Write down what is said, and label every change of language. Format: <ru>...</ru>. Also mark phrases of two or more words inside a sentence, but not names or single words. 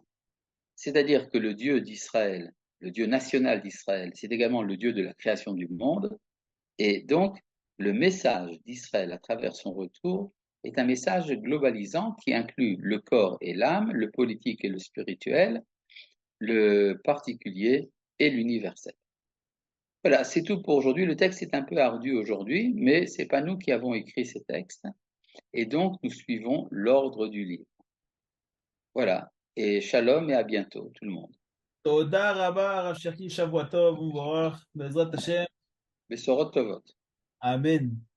<fr>C'est-à-dire que le Dieu d'Israël, le Dieu national d'Israël, c'est également le Dieu de la création du monde, et donc le message d'Israël à travers son retour est un message globalisant qui inclut le corps et l'âme, le politique et le spirituel, le particulier et l'universel. Voilà, c'est tout pour aujourd'hui. Le texte est un peu ardu aujourd'hui, mais c'est pas nous qui avons écrit ces textes, et donc nous suivons l'ordre du livre. Voilà, et shalom et à bientôt tout le monde.</fr> <he>תודה רבה, הרב שרקי, שבוע טוב ומבורך, בעזרת השם, בשורות טובות. אמן.</he>